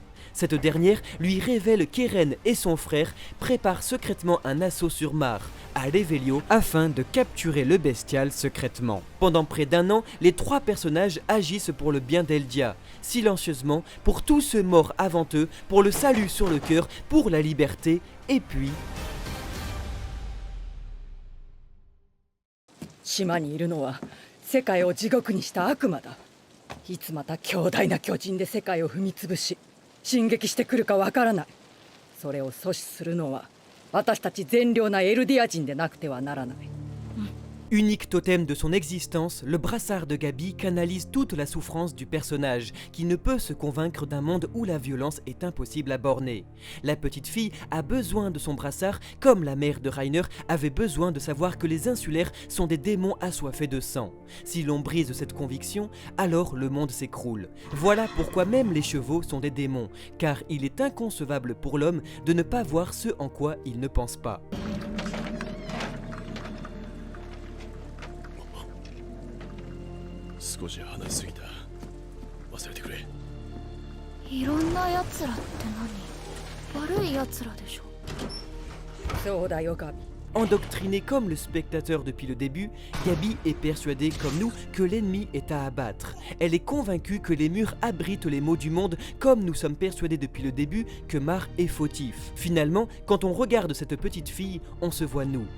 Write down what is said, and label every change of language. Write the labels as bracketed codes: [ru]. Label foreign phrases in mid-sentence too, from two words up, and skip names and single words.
[fr] Cette dernière lui révèle qu'Eren et son frère préparent secrètement un assaut sur Mar, à Revelio, afin de capturer le bestial secrètement. Pendant près d'1 an, les 3 personnages agissent pour le bien d'Eldia, silencieusement, pour tous ceux morts avant eux, pour le salut sur le cœur, pour la liberté, et puis... [ja] 島にいるのは世界を地獄にした悪魔だ。いつまた強大な巨人で世界を踏み潰し進撃してくるかわからない。それを阻止するのは私たち善良なエルディア人でなくてはならない。 [fr] Unique totem de son existence, le brassard de Gabi canalise toute la souffrance du personnage, qui ne peut se convaincre d'un monde où la violence est impossible à borner. La petite fille a besoin de son brassard, comme la mère de Reiner avait besoin de savoir que les insulaires sont des démons assoiffés de sang. Si l'on brise cette conviction, alors le monde s'écroule. Voilà pourquoi même les chevaux sont des démons, car il est inconcevable pour l'homme de ne pas voir ce en quoi il ne pense pas. [ja] 少し話しすぎた。忘れてくれ。いろんな奴らって何？悪い奴らでしょ。そうだよガビ。 [fr] Endoctrinée comme le spectateur depuis le début, Gabi est persuadée comme nous que l'ennemi est à abattre. Elle est convaincue que les murs abritent les maux du monde comme nous sommes persuadés depuis le début que Mar est fautif. Finalement, quand on regarde cette petite fille, on se voit nous.